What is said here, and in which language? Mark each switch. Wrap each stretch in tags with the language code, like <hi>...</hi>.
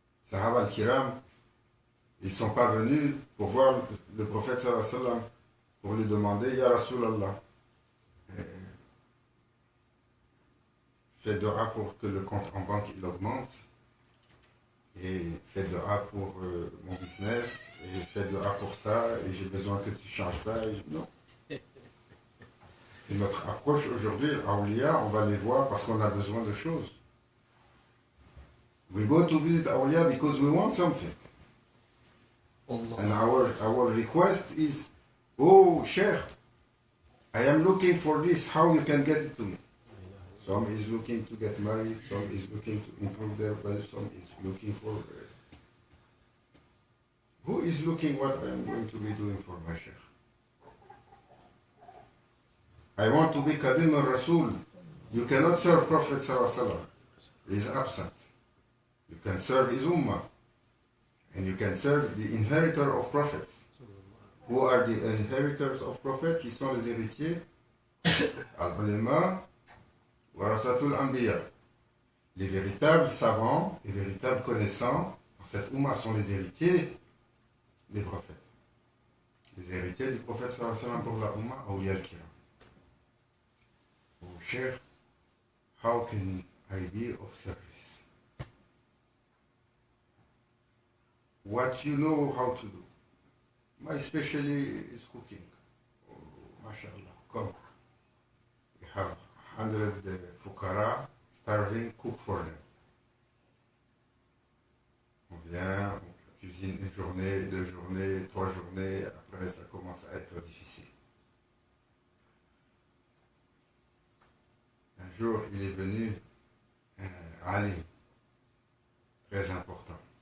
<fr>Sahaba al-Kiram, ils ne sont pas venus pour voir le prophète sallallahu alayhi wa sallam, pour lui demander, Ya Rasulallah, fais dua pour que le compte en banque il augmente, et fais dua pour mon business, et fais dua pour ça, et j'ai besoin que tu changes ça. Non. C'est notre approche aujourd'hui, Awliya, on va les voir parce qu'on a besoin de choses.</fr> <en>We go to visit Awliya because we want something. And our request is, oh, Sheikh, I am looking for this, how you can get it to me? Some is looking to get married, some is looking to improve their wealth, some is looking for... who is looking what I am going to be doing for my Sheikh? I want to be Qadim al-Rasul. You cannot serve Prophet sallallahu alaihi wasallam. He is absent. You can serve his ummah. And you can serve the inheritor of prophets. Who are the inheritors of prophets?</en> <fr>Qui sont les héritiers</fr> <ar>Al-ulama, warasatul anbiya.</ar> <fr>Les véritables savants, les véritables connaissants, dans cette Oumma sont les héritiers des prophètes. Les héritiers du prophète sallallahu alayhi wa sallam pour la Oumma, awliya al-kiram.</fr> <en>Oh, cher, how can I be of service? What you know how to do. My specialty is cooking. Oh, mashallah, come. We have 100 fukara starving, cook for them.</en> <fr>On vient, on cuisine une journée, 2 journées, 3 journées, après ça commence à être difficile. Un jour, il est venu un alim, très important.</fr>